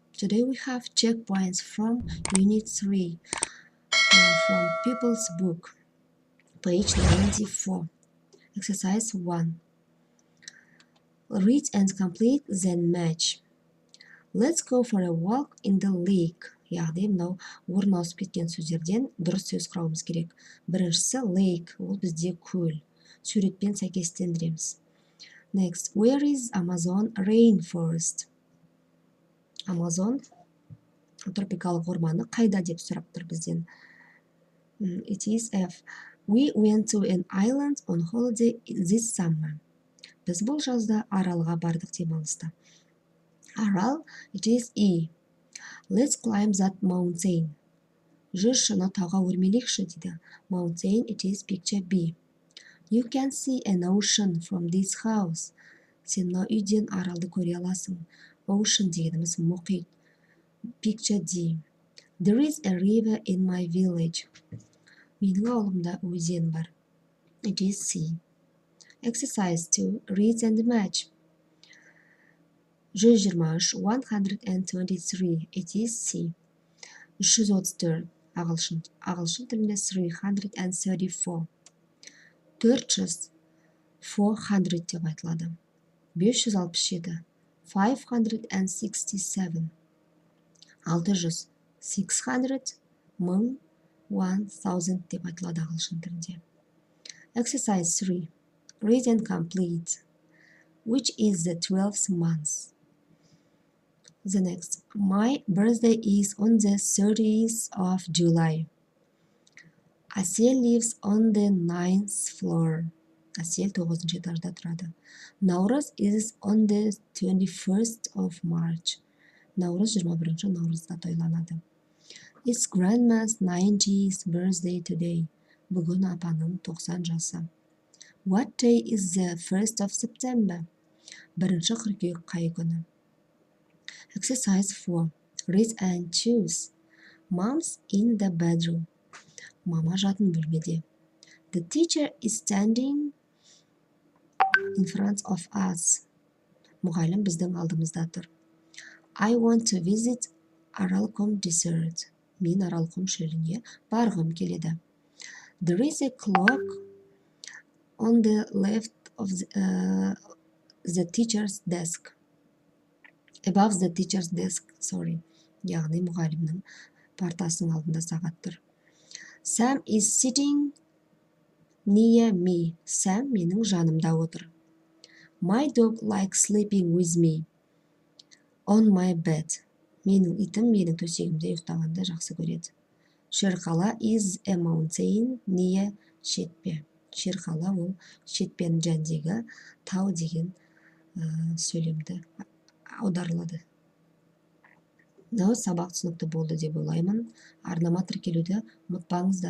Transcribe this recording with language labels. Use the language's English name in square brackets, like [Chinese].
[English] Today we have checkpoints from Unit 3 from Pupil's book, page 94, exercise 1. Read and complete, then match. Let's go for a walk in the lake. [Kazakh] Яғни мынау орын ауысып кеткен сөздерден дұрыс сөз құрауымыз керек. Біріншісі lake, ол бізде көл. Суретпен сәйкестендіреміз. [English] Next, where is Amazon rainforest? [Kazakh] Amazon тропикалық орманы қайда деп сұрап тұр бізден. [English] It is F. We went to an island on holiday this summer. [Kazakh] Біз бұл жазда Аралға бардық демалыста. [English] Арал, it is E. Let's climb that mountain. [Kazakh] Жүрші, ана тауға өрмелейікші дейді. [English] Mountain, it is picture B. You can see an ocean from this house. [Kazakh] Сен мына үйден аралды көре аласың. Ocean дегеніміз мұхит. [English] Picture D. There is a river in my village. [Kazakh] Менің ауылымда өзен бар. [English] It is C. Exercise 2. Read and match. 123, 123. It is C. 334. [Kazakh] Ағылшын тілінде 334. 400, 400 деп айтылады. 567, 567. 600, 600, 1000 деп айтылады ағылшын тілінде. [English] Exercise 3. Read and complete. Which is the 12th month? The next. My birthday is on the 30th of July. Асел lives on the 9th floor. [Kazakh] Асел 9-шы этажда тұрады. [English] Наурыз is on the 21st of March. [Kazakh] Наурыз 21-шы наурызда тойланады. [English] It's grandma's 90th birthday today. [Kazakh] Бүгін апаның 90 жасы. [English] What day is the 1st of September? [Kazakh] 1-шы қыркүйек қай күні? [English] Exercise 4. Read and choose. Mom's in the bedroom. [Kazakh] Мама жатын бөлмеде. [English] The teacher is standing in front of us. [Kazakh] Мұғалім біздің алдымызда тұр. [English] I want to visit Аралқұм desert. [Kazakh] Мен Аралқұм шөліне барғым келеді. [English] There is a clock on the left of the teacher's desk. Above the teacher's desk, sorry. [Kazakh] Яғни мұғалімнің партасының алдында сағат тұр. [English] Sam is sitting near me. [Kazakh] Sam менің жанымда отыр. [English] My dog likes sleeping with me on my bed. [Kazakh] Менің итім менің төсегімде ұйықтағанды жақсы көреді. [English] Шерқала is a mountain near шетпе. [Kazakh] Шерқала ол шетпенің жанындегі тау деген сөйлемді аударылады. Сабақ түсінікті болды деп ойлаймын. Арнама тіркелуді ұмытпаңыздар.